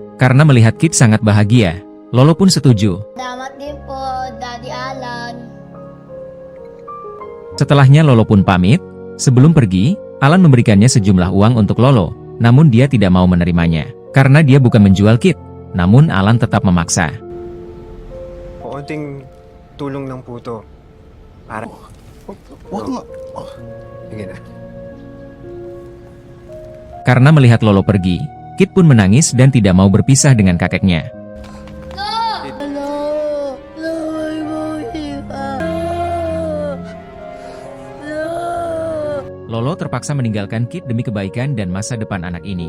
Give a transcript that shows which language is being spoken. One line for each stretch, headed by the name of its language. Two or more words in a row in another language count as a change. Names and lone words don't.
Indonesian: Karena melihat Kid sangat bahagia, Lolo pun setuju.
Filipino: Selamat din po,
English: Daddy Alan.
Indonesian: Setelahnya Lolo pun pamit. Sebelum pergi, Alan memberikannya sejumlah uang untuk Lolo. Namun dia tidak mau menerimanya. Karena dia bukan menjual Kid. Namun Alan tetap memaksa.
Filipino: Konting tulong lang po to. Para... Wag nga. Sige na.
Indonesian: Karena melihat Lolo pergi, Kid pun menangis dan tidak mau berpisah dengan kakeknya. Lolo terpaksa meninggalkan Kid demi kebaikan dan masa depan anak ini.